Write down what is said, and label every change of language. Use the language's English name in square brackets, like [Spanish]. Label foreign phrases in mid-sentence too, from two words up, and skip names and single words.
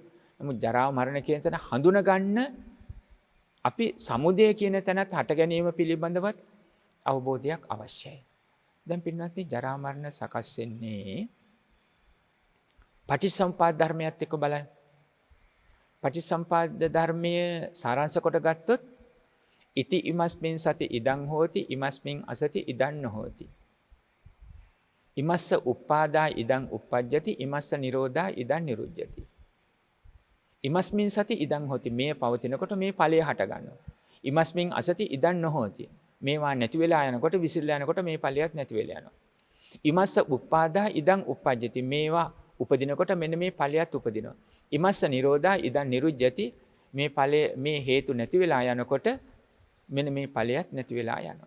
[Sinhala] නමුත් ජරා මරණ කියන තැන හඳුන ගන්න අපි සමුදය කියන තැනත් හට ගැනීම පිළිබඳවත් අවබෝධයක් අවශ්‍යයි. දැන් පින්වත්නි ජරා මරණ සකස් වෙන්නේ පටිච්චසමුප්පාද ධර්මයත් එක්ක බලන්න. පටිච්චසමුප්පාද ධර්මයේ සාරාංශ කොට ගත්තොත් [Pali] ඉති ඉමස්මින් සති ඉදං හෝති ඉමස්මින් අසති ඉදං නොහෝති. ඉමස්ස උප්පාදා ඉදං උප්පජ්ජති ඉමස්ස නිරෝධා ඉදං නිරුද්ධති. ඉමස්මින් සති ඉදං හොති. [Sinhala] මේ පවතිනකොට මේ ඵලය හට ගන්නවා. [Pali] ඉමස්මින් අසති ඉදං නොහොති. [Sinhala] මේවා නැති වෙලා යනකොට විසිරලා යනකොට මේ ඵලයක් නැති වෙලා යනවා. [Pali] ඉමස්ස උප්පාදා ඉදං උප්පජ්ජති. [Sinhala] මේවා උපදිනකොට මෙන්න මේ ඵලයක් උපදිනවා. [Pali] ඉමස්ස නිරෝධා ඉදං නිරුජ්ජති. [Sinhala] මේ ඵලය මේ හේතු නැති වෙලා යනකොට මෙන්න මේ ඵලයක් නැති වෙලා යනවා.